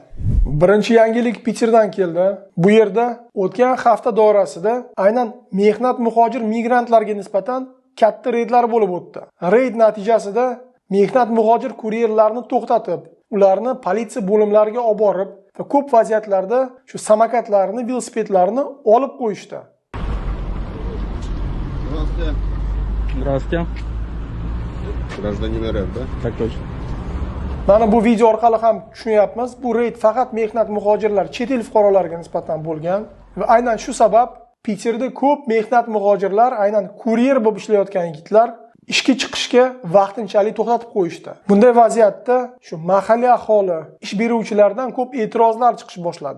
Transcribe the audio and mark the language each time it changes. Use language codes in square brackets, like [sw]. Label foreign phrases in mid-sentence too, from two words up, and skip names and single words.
[uz] Birinchi yangilik Peterdan keldi. Bu yerda o'tgan hafta doirasida aynan mehnat muhojir migrantlarga nisbatan katta reydlar bo'lib o'tdi. Reyd natijasida mehnat muhojir kuryerlarni to'xtatib, ularni politsiya bo'limlariga olib borib va ko'p vaziyatlarda shu samokatlarni, velosipedlarni olib qo'yishdi. [ru] Здравствуйте. Гражданин РФ, да? Так точно. [uz] Mana bu video orqali ham tushunyapmiz. Bu reyd faqat mehnat muhojirlar, chet el fuqarolariga nisbatan bo'lgan va aynan shu sabab Peterda ko'p mehnat muhojirlar, aynan kuryer bo'lib ishlayotgan yigitlar ishga chiqishga vaqtinchalik to'xtatib qo'yishdi. Bunday vaziyatda shu mahalliy aholi, ish beruvchilardan ko'p e'tirozlar chiqish boshladi.